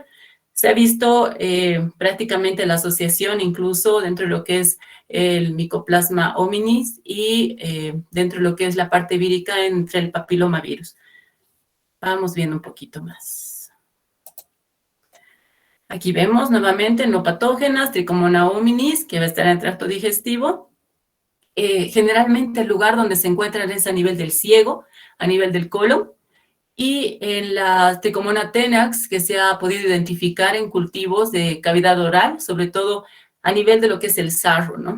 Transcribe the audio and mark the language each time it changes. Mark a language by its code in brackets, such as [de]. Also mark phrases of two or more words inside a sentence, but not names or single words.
[es] Se ha visto prácticamente la asociación incluso dentro de lo que es el Mycoplasma hominis y dentro de lo que es la parte vírica entre el papilomavirus. Vamos viendo un poquito más. Aquí vemos nuevamente no patógenas, tricomona hominis, que va a estar en el tracto digestivo. Generalmente el lugar donde se encuentran es a nivel del ciego, a nivel del colon, y en la tricomona tenax, que se ha podido identificar en cultivos de cavidad oral, sobre todo a nivel de lo que es el sarro, ¿no?